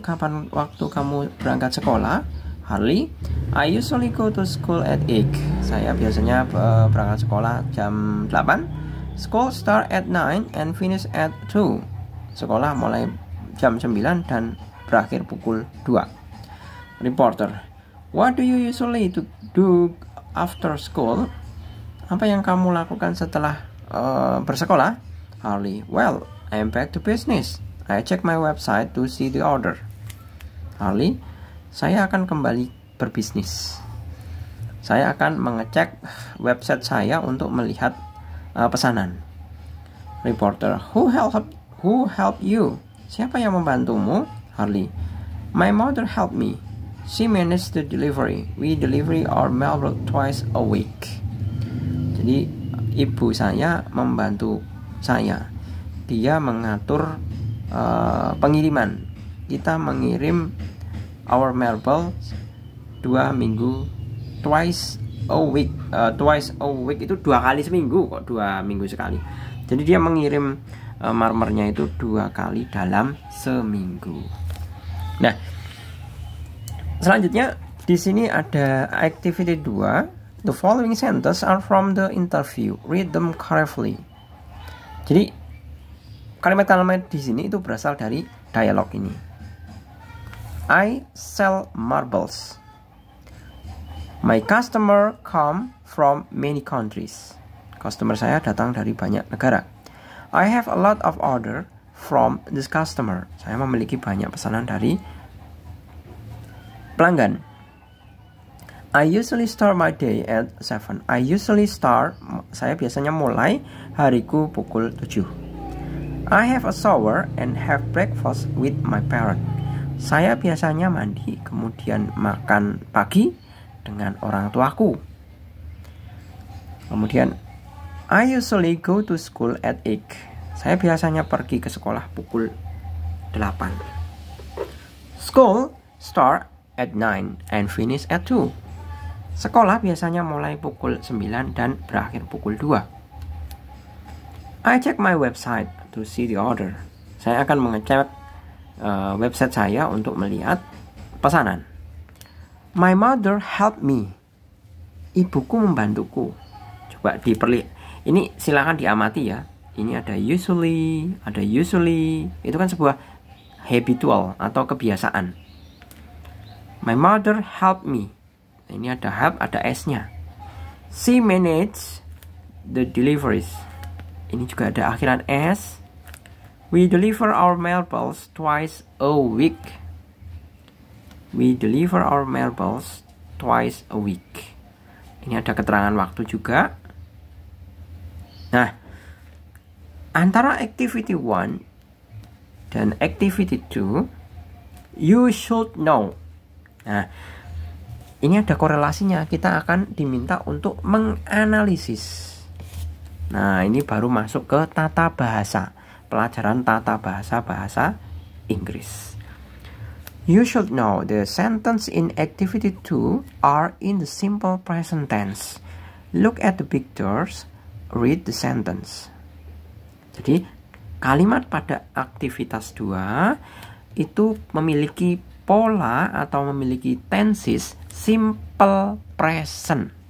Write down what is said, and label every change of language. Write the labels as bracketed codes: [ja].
[id] Kapan waktu kamu berangkat sekolah? [en] Harley, I usually go to school at 8. [id] Saya biasanya berangkat sekolah jam 8. [en] School start at 9 and finish at 2. [id] Sekolah mulai jam 9 dan berakhir pukul 2. [en] Reporter, what do you usually do after school? [id] Apa yang kamu lakukan setelah bersekolah? [en] Harley, well, I am back to business. I check my website to see the order. [id] Harley, saya akan kembali berbisnis. Saya akan mengecek website saya untuk melihat pesanan. [en] Reporter, who helped you? [id] Siapa yang membantumu? [en] Harley, my mother helped me. She managed the delivery. We deliver our mail twice a week. [id] Jadi ibu saya membantu saya. Dia mengatur pengiriman. Kita mengirim [en] our marble [id] 2 minggu, [en] twice a week. Twice a week [id] itu 2 kali seminggu kok, 2 minggu sekali. Jadi dia mengirim marmernya itu 2 kali dalam seminggu. Nah, selanjutnya di sini ada activity 2. [en] The following sentences are from the interview. Read them carefully. [id] Jadi kalimat-kalimat di sini itu berasal dari dialog ini. [en] I sell marbles. My customer come from many countries. [id] Customer saya datang dari banyak negara. [en] I have a lot of order from this customer. [id] Saya memiliki banyak pesanan dari pelanggan. [en] I usually start my day at 7. [id] Saya biasanya mulai hariku pukul 7. [en] I have a shower and have breakfast with my parents. [id] Saya biasanya mandi kemudian makan pagi dengan orang tuaku. [en] Kemudian I usually go to school at 8. [id] Saya biasanya pergi ke sekolah pukul 8. [en] School start at 9 and finish at 2. [id] Sekolah biasanya mulai pukul 9 dan berakhir pukul 2. [en] I check my website to see the order. [id] Saya akan mengecek website saya untuk melihat pesanan. [en] My mother helped me. [id] Ibuku membantuku. Coba ini silakan diamati ya. Ini ada usually, ada usually. Itu kan sebuah habitual atau kebiasaan. [en] My mother helped me. [id] Ini ada help, ada S-nya. [en] She managed the deliveries. [id] Ini juga ada akhiran S. [en] We deliver our mailballs twice a week. We deliver our mailballs twice a week. [id] Ini ada keterangan waktu juga. Nah, antara activity 1 dan activity 2, [en] you should know. [id] Nah, ini ada korelasinya. Kita akan diminta untuk menganalisis. Nah, ini baru masuk ke tata bahasa. Pelajaran tata bahasa Inggris. [en] You should know the sentence in activity 2 are in the simple present tense. Look at the pictures, read the sentence. [id] Jadi, kalimat pada aktivitas 2 itu memiliki pola atau memiliki tenses simple present.